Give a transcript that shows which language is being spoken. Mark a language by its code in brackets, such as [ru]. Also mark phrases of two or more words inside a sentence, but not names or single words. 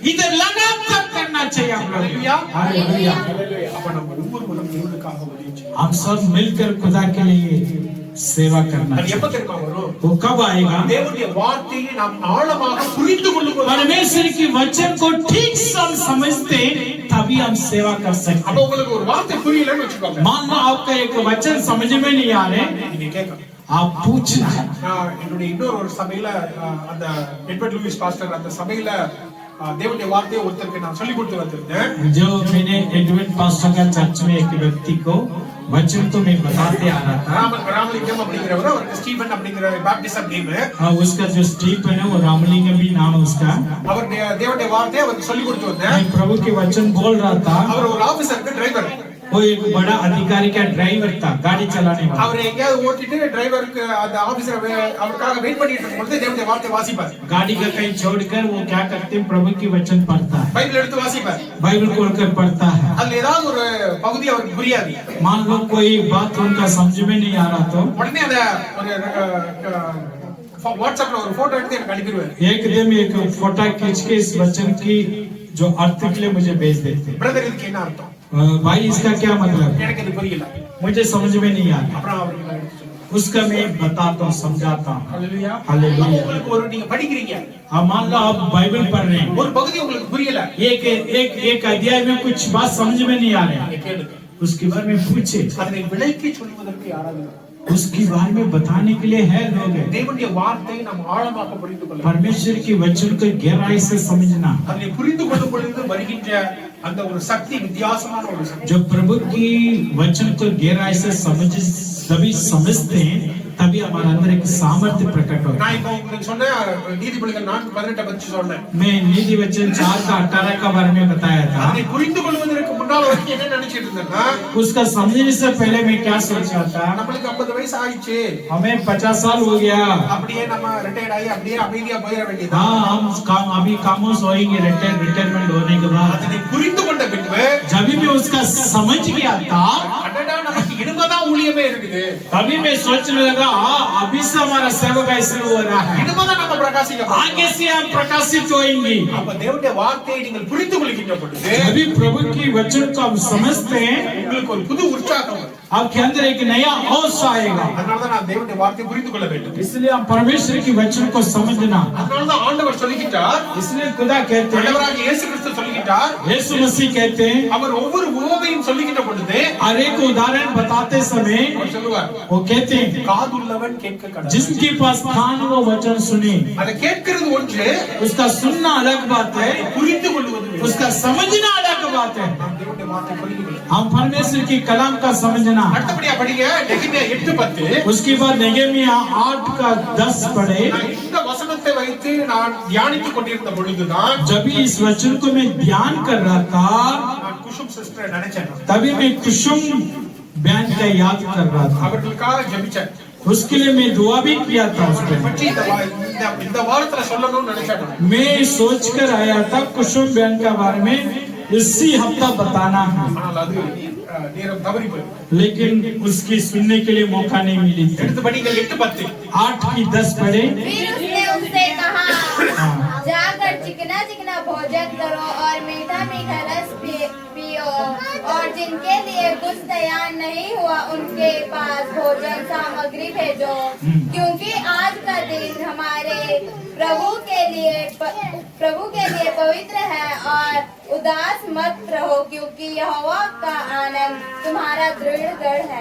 [hi] इधर लगातार करना चाहिए हम लोग। [ta] ஹalleluya. [hi] हालेलुया। [ta] அப்ப நம்ம ஒவ்வொருவரும் தேவனுக்காக ஊழியம் செய்யணும். [hi] हम सब मिलकर खुदा के लिए सेवा करना [ta] அது எப்ப [hi] चाहिए। [ta] தெரியுமா வரும்? [hi] वो कब आएगा? [ta] தேவனுடைய வார்த்தையை நாம் ஆழமாக புரிந்து கொள்ளும்போது [hi] परमेश्वर की वचन को ठीक से हम समझते तभी हम सेवा कर सकते [ta] அப்ப உங்களுக்கு ஒரு வார்த்தை புரியலன்னு வச்சுக்கோங்க, [hi] मान लो आपका एक वचन समझ में नहीं आ रहे, [ta] நீங்க கேட்கணும். [hi] आप पूछना है। [ta] நான் என்னுடைய இன்னொரு ஒரு சபையில அந்த எட்வர்ட் லூயிஸ் பாஸ்டர் அந்த சபையில தேவனுடைய வார்த்தையை ஒருத்தருக்கு நான் சொல்லி கொடுத்து வந்திருந்தேன். [hi] जो मैंने एडवेंट पास्टर का चर्च में एक व्यक्ति को वचन तो मैं बताते आ रहा था, [ta] ராமலிங்கம் அப்படிங்கிறவர், அவருக்கு ஸ்டீபன் அப்படிங்கிற [en] baptism name. [hi] उसका जो स्टीफन है वो रामलिंगम भी नाम है उसका। [ta] அவர் தேவனுடைய வார்த்தையை அவருக்கு சொல்லி கொடுத்து வந்தேன். [hi] मैं प्रभु के वचन बोल रहा था, [ta] அவர் ஒரு ஆபீசருக்கு டிரைவர். [hi] वो एक बड़ा अधिकारी का ड्राइवर था, गाड़ी चलाने वाला। [ta] அவர் எங்கேயாவது ஓட்டிட்டு டிரைவருக்கு அந்த ஆபீசர் அவருக்காக வெயிட் பண்ணிட்டு இருக்கும்போது தேவனுடைய வார்த்தை வாசிப்பார். [hi] गाड़ी का कहीं छोड़कर वो क्या करते हैं, प्रभु की वचन पढ़ता है, [ta] பைபிள் எடுத்து வாசிப்பார். [hi] बाइबल खोलकर पढ़ता है। [ta] அதுல ஏதாவது ஒரு பகுதி அவருக்கு புரியாது, [hi] मान लो कोई बात उनका समझ में नहीं आ रहा तो [ta] உடனே அத ஒரு வாட்ஸ்அப்ல ஒரு போட்டோ எடுத்து எனக்கு அனுப்பிடுவார். [hi] एकदम एक फोटो खींच के इस वचन की जो अर्थ के लिए मुझे भेज देते। [ta] பிரதர் இதுக்கு என்ன அர்த்தம், [hi] भाई इसका क्या मतलब है, [ta] எனக்கு இது புரியல. [hi] मुझे समझ में नहीं आता। [ta] அப்புறம் அவருக்கு நான் எடுத்து சொல்லுவேன். [hi] उसका मैं बताता हूँ, समझाता हूँ। [ta] ஹalleluya. [hi] हालेलुया। [ta] உங்களுக்கு ஒரு நீங்க படிக்கிறீங்க, [hi] अब मान लो आप बाइबल पढ़ रहे हैं, [ta] ஒரு பகுதி உங்களுக்கு புரியல, [hi] एक एक एक अध्याय में कुछ बात समझ में नहीं आ रहे, [ta] நீங்க கேளுங்க. [hi] उसके बारे में पूछे, [ta] அதனை விளக்கி சொல்வதற்கு யாராவது இல்லை. [hi] उसके बारे में बताने के लिए है लोग हैं। [ta] தேவனுடைய வார்த்தையை நாம் ஆழமாக புரிந்து கொள்ள வேண்டும். [hi] परमेश्वर की वचन को गहराई से समझना, [ta] அதனை புரிந்து கொள்ளும் பொழுது வருகின்ற அந்த ஒரு சக்தி வித்தியாசமான ஒரு சக்தி. [hi] जब प्रभु की वचन को गहराई से सभी समझते हैं तभी हमारे अंदर एक सामर्थ्य प्रकट होता है। [ta] நான் இப்போ உங்களுக்கு சொன்ன நீதிமொழிகள் 4:18 பத்தி சொன்னேன். [hi] मैं नीति वचन 4:18 का बारे में बताया था। [ta] அதை புரிந்து கொள்வதற்கு முன்னால வரைக்கும் என்ன நினைச்சிட்டு இருந்தேன்னா, [hi] उसका समझने से पहले मैं क्या सोच रहा था, [ta] நம்மளுக்கு 50 வயசு ஆயிடுச்சு, [hi] हमें 50 साल हो गया, [ta] அப்படியே நம்ம ரிட்டையர்ட் ஆகி அப்படியே அமைதியா போயிட வேண்டியதா. [hi] हाँ हम अभी खामोश होएंगे रिटायरमेंट होने के बाद। [ta] அதனை புரிந்து கொண்ட பின்பு [hi] जब भी उसका समझ गया था [ta] அடடா நமக்கு இனிமேதான் ஊழியமே இருக்குது, [hi] तभी मैं सोचने लगा अभी से हमारा सेवा का शुरू हो रहा है, [ta] இனிமேதான் நம்ம பிரகாசிக்க போறோம். [hi] आगे से हम प्रकाशित होंगे। [ta] அப்ப தேவனுடைய வார்த்தையை நீங்கள் புரிந்து கொள்கின்ற பொழுது [hi] अभी प्रभु की वचन को हम समझते हैं, [ta] உங்களுக்கு ஒரு புது உற்சாகம் வரும். [hi] आपके अंदर एक नया होश आएगा। [ta] அதனாலதான் நான் தேவனுடைய வார்த்தையை புரிந்து கொள்ள வேண்டும். [hi] इसलिए हम परमेश्वर की वचन को समझना, [ta] அதனாலதான் ஆண்டவர் சொல்லுகிறார், [hi] इसलिए खुदा कहते हैं, [ta] ஆண்டவராகிய இயேசு கிறிஸ்து சொல்லுகிறார், [hi] यीशु मसीह कहते हैं, [ta] அவர் ஒவ்வொரு உவமையும் சொல்லுகின்ற பொழுது [hi] हर एक उदाहरण बताते समय [ta] அவர் சொல்லுவார், [hi] वो कहते हैं [ta] காதுள்ளவன் கேட்க கடவன். [hi] जिसके पास कान वो वचन सुने। [ta] அதை கேட்கிறது ஒன்று, [hi] उसका सुनना अलग बात है, [ta] புரிந்து கொள்வது வேறு. [hi] उसका समझना अलग बात है। [ta] நாம் தேவனுடைய வார்த்தை புரிந்து கொள்ள வேண்டும். [hi] हम परमेश्वर की कलाम का समझना। [ta] அடுத்தபடியா படிங்க நெகேமியா 8:10. [hi] उसके बाद नehemiah 8:10 पढ़े। [ta] நான் இந்த வசனத்தை வைத்து நான் தியானித்துக் கொண்டிருந்த பொழுதுதான் [hi] जब भी इस वचन को मैं ध्यान कर रहा था [ta] நான் குஷும் சிஸ்டரை நினைச்சேன். [hi] तभी मैं कुसुम बहन का याद कर रहा था, [ta] அவர்களுக்காக ஜெபிச்சேன். [hi] उसके लिए मैं दुआ भी किया था उस [ta] அவர்களை [hi] पे। [ta] பற்றி இந்த வாரத்துல சொல்லணும்னு நினைச்சேன். [hi] मैं सोच कर आया था कुसुम बहन के बारे में इसी हफ्ता बताना है, [ta] ஆனால் அது நேரம் தவறி போயிடுது. [hi] लेकिन उसकी सुनने के लिए मौका नहीं मिली थी। [ta] எடுத்து படிங்க 8:10. [hi] 8:10 पढ़े। फिर उसने उनसे कहा, हाँ। जाकर चिकना चिकना भोजन करो और मीठा मीठा रस पियो, और जिनके लिए कुछ तैयार नहीं हुआ उनके पास भोजन सामग्री भेजो, क्योंकि आज का दिन हमारे प्रभु के लिए पवित्र है, और उदास मत रहो, क्योंकि यहोवा का आनंद तुम्हारा दृढ़ गढ़ है।